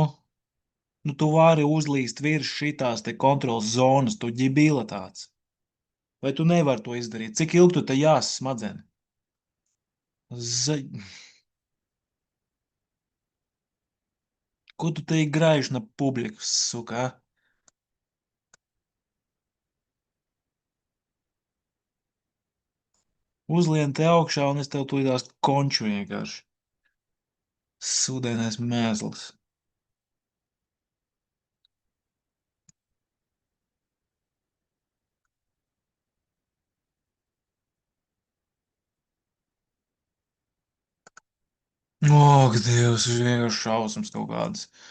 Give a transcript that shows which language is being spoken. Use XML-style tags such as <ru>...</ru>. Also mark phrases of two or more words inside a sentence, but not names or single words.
<lv>Nu, tu vari uzlīst virs šitās te kontrols zonas, tu ģibila tāds. Vai tu nevari to izdarīt? Cik ilgi tu te jās smadzeni?</lv> <ru>Z...</ru> <lv>Ko tu te</lv> <ru>играешь на публику, сука? А?</ru> <lv>Uzlien te augšā, un es tev tūlītās konču vienkārši. Sūdainais mēsls. Ak, Dievs, ir vienkārši šausmas kaut kādas.</lv>